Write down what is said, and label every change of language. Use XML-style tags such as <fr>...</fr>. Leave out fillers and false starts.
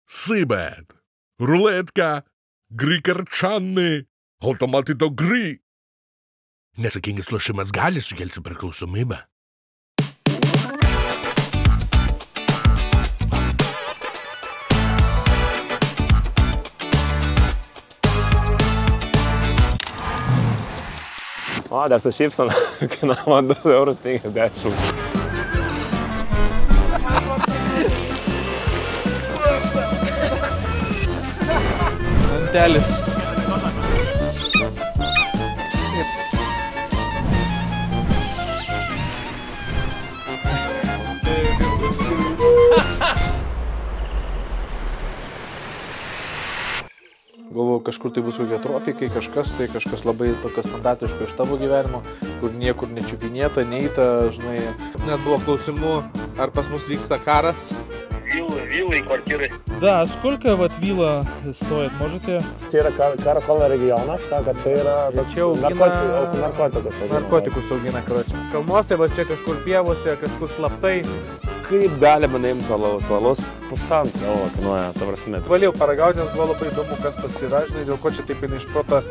<lt>Сибет, рулетка, гри-карчани, automatito gri. Nesakingas lošimas gali sukelti priklausomybę. O, dar su šypsena, kainavo 2,50 €. Antelis. Galvoju, kažkur tai bus kokie tropikai, kažkas labai tokio standartiško iš tavo gyvenimo, kur niekur nečiupinėta, neįta, žinai. Net buvo klausimų, ar pas mus vyksta karas.</lt> <ru>Виллы и квартиры. Да, сколько вот вилла стоит, можете?</ru> <lt>Čia yra Karakolo regionas, sako, čia yra Čia augina narkotikus. narkotikus augina, karočią. Kalnuose, va čia kažkur pievose, kažkur slaptai. Kaip galima neimti alaus? Alaus pusantro euro kainuoja, ta prasme. Valėjau paragauti, nes buvo labai įdomu, kas tas yra, žinai, dėl ko čia taip eina iš proto.</lt>